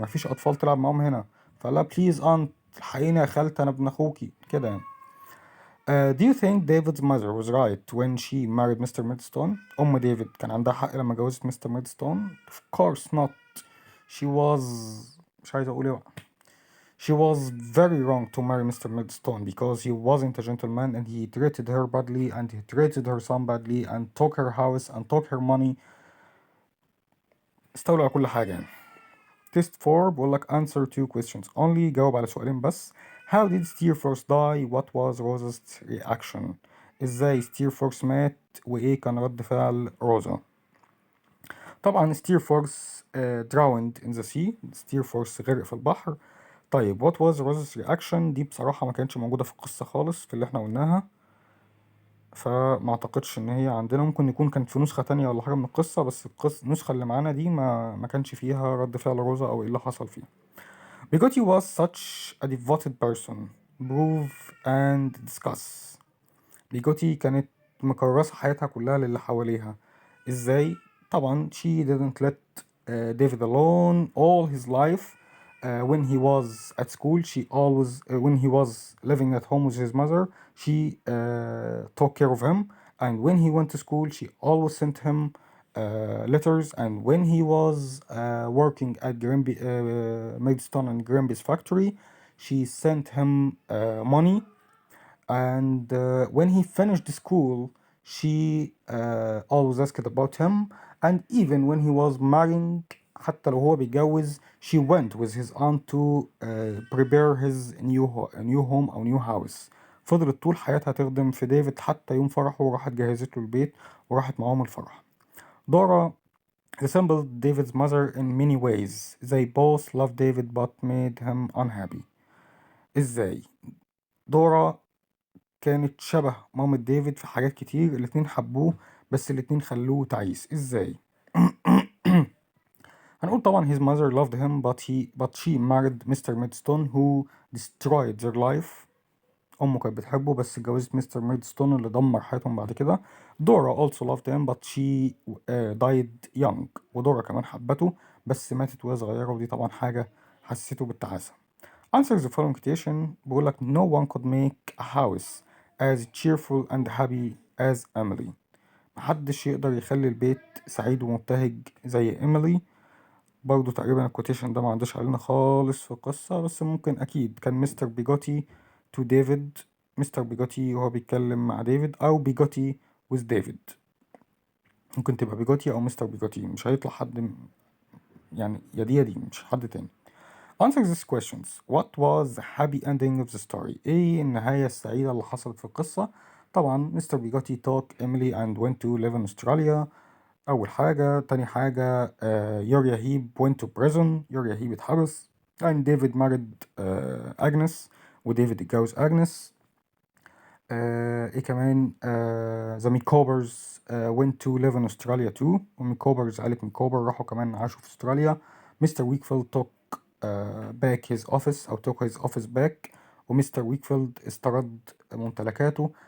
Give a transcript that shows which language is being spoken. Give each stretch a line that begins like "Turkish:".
Arabic: مفيش اطفال تلعب معاهم هنا. فقال لها
English: please aunt
Arabic: الحقيني يا خالتي انا ابن اخوكي كده يعني.
English: Do you think David's mother was right when she married Mr. Murdstone?
Arabic: أم ديفيد كان عندها حق لما جوزت مستر ميردستون؟
English: Of course not. She was
Arabic: مش عايز أقول إيه بقى.
English: She was very wrong to marry Mr. Murdstone because he wasn't a gentleman and he treated her badly and he treated her son badly and took her house and took her money.
Arabic: استولى على كل حاجة يعني.
English: Test 4
Arabic: بقول لك
English: answer 2 questions only.
Arabic: جاوب على سؤالين بس.
English: How did Steerforth die? What was Rosa's reaction?
Arabic: ازاي ستيرفورث مات وايه كان رد فعل روزا؟ طبعا ستيرفورث
English: drowned in the sea.
Arabic: ستيرفورث غرق في البحر. طيب
English: what was Rosa's reaction؟
Arabic: دي بصراحة ما كانتش موجودة في القصة خالص في اللي احنا قلناها، فما اعتقدش ان هي عندنا. ممكن يكون كانت في نسخة تانية ولا حاجة من القصة، بس النسخة اللي معانا دي ما كانش فيها رد فعل روزا او ايه اللي حصل فيها.
English: Bigoti was such a devoted person. Prove and discuss.
Arabic: بيجوتي كانت مكرسة حياتها كلها للي حواليها. ازاي؟ طبعا
English: she didn't let David alone all his life. When he was at school she always when he was living at home with his mother she took care of him, and when he went to school she always sent him letters, and when he was working at Maidstone and Grimby's factory she sent him money. And when he finished school she always asked about him, and even when he was marrying
Arabic: حتى لو هو بيتجوز
English: she went with his aunt to prepare his new home أو new house.
Arabic: فضلت طول حياتها تخدم في ديفيد حتى يوم فرحه، وراحت جهزت له البيت وراحت معاهم الفرح.
English: Dora resembled David's mother in many ways. They both loved David but made him unhappy.
Arabic: ازاي؟ دورا كانت شبه مامة ديفيد في حاجات كتير، الاتنين حبوه بس الاتنين خلوه تعيس. ازاي؟ هنقول طبعا
English: his mother loved him but she married Mr. Murdstone who destroyed their life.
Arabic: أمه كانت بتحبه بس اتجوزت مستر ميردستون اللي دمر حياتهم بعد كده.
English: Dora also loved him but she died young.
Arabic: ودورا كمان حبته بس ماتت وهي صغيرة، ودي طبعا حاجة حسيته بالتعاسة.
English: Answer the following question.
Arabic: بيقول لك
English: no one could make a house as cheerful and happy as Emily.
Arabic: محدش يقدر يخلي البيت سعيد ومبتهج زي إيميلي. برضو تقريبا الكوتيشن ده ما عندش علينا خالص في القصة، بس ممكن أكيد كان مستر بيجوتي تو ديفيد. مستر بيجوتي وهو بيتكلم مع ديفيد، أو بيجوتي with ديفيد. ممكن تبقى بيجوتي أو مستر بيجوتي، مش هيطلع حد يعني يا دي يا دي، مش حد تاني.
English: Answer these questions. What was the happy ending of the story?
Arabic: ايه النهاية السعيدة اللي حصلت في القصة؟ طبعا مستر بيجوتي
English: took Emily and went to live in Australia.
Arabic: أول حاجة. تاني حاجة يوريا هيب
English: went to prison.
Arabic: يوريا هيب اتحبس.
English: and David married
Arabic: أجنس، وديفيد اتجوز أجنس. ايه كمان؟
English: the Micawbers went to live in Australia too.
Arabic: وميكوبرز عائلة ميكوبر راحوا كمان عاشوا في أستراليا.
English: Mister Wickfield took back his office أو took his office back.
Arabic: ومستر ويكفيلد استرد ممتلكاته.